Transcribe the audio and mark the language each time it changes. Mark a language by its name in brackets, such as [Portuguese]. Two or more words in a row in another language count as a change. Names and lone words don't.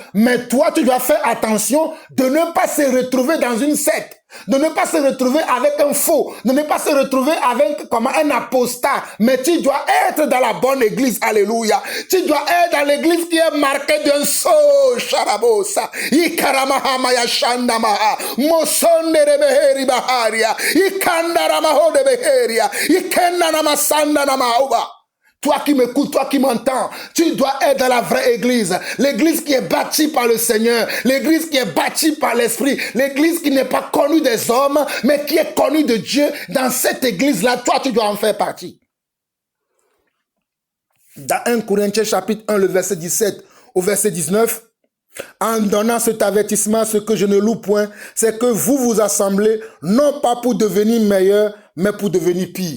[French] Mais toi, tu dois faire attention de ne pas se retrouver dans une secte. De ne pas se retrouver avec un faux, de ne pas se retrouver avec comme un apostat, mais tu dois être dans la bonne église, alléluia. Tu dois être dans l'église qui est marquée d'un sceau, charabosa, ikaramahama yashandamaha, mosonderebeheri baharia, ikandaramaho de beheria, ikenanamasandana마uba. Toi qui m'écoutes, toi qui m'entends, tu dois être dans la vraie église. L'église qui est bâtie par le Seigneur. L'église qui est bâtie par l'Esprit. L'église qui n'est pas connue des hommes, mais qui est connue de Dieu. Dans cette église-là, toi, tu dois en faire partie. Dans 1 Corinthiens chapitre 1, le verset 17 au verset 19, en donnant cet avertissement, ce que je ne loue point, c'est que vous vous assemblez, non pas pour devenir meilleurs, mais pour devenir pires.